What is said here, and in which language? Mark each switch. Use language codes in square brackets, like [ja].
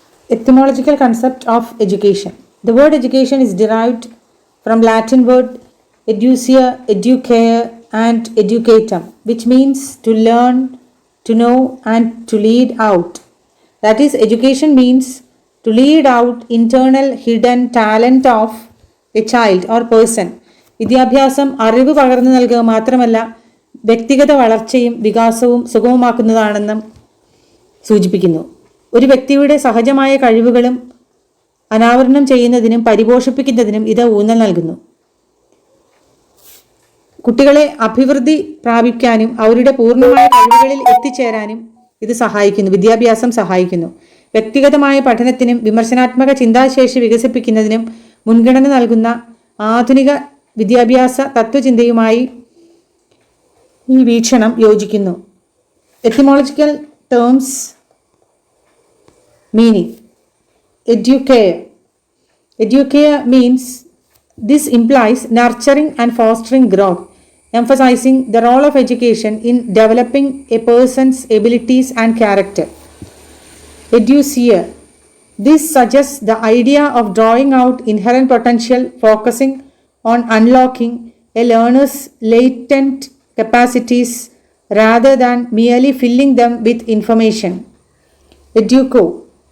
[en] Etymological concept of education. The word education is derived from Latin word educere, educare, and educatum, which means to learn, to know, and to lead out. That is, education means to lead out internal hidden talent of a child or person. [ml] വിദ്യാഭ്യാസം അറിവ് പകർന്നു നൽകുക മാത്രമല്ല, വ്യക്തിഗത വളർച്ചയും വികാസവും സുഗമമാക്കുന്നതാണെന്നും സൂചിപ്പിക്കുന്നു. ഒരു വ്യക്തിയുടെ സഹജമായ കഴിവുകളും അനാവരണം ചെയ്യുന്നതിനും പരിപോഷിപ്പിക്കുന്നതിനും ഇത് ഊന്നൽ നൽകുന്നു. കുട്ടികളെ അഭിവൃദ്ധി പ്രാപിക്കാനും അവരുടെ പൂർണ്ണമായ കഴിവുകളിൽ എത്തിച്ചേരാനും ഇത് സഹായിക്കുന്നു. വിദ്യാഭ്യാസം സഹായിക്കുന്നു. വ്യക്തിഗതമായ പഠനത്തിനും വിമർശനാത്മക ചിന്താശേഷി വികസിപ്പിക്കുന്നതിനും മുൻഗണന നൽകുന്ന ആധുനിക വിദ്യാഭ്യാസ തത്വചിന്തയുമായി ഈ വീക്ഷണം യോജിക്കുന്നു. [en] Etymological terms meaning. Educare. Educare means this implies nurturing and fostering growth, emphasizing the role of education in developing a person's abilities and character. Educere. This suggests the idea of drawing out inherent potential, focusing on unlocking a learner's latent capacities rather than merely filling them with information. Educo.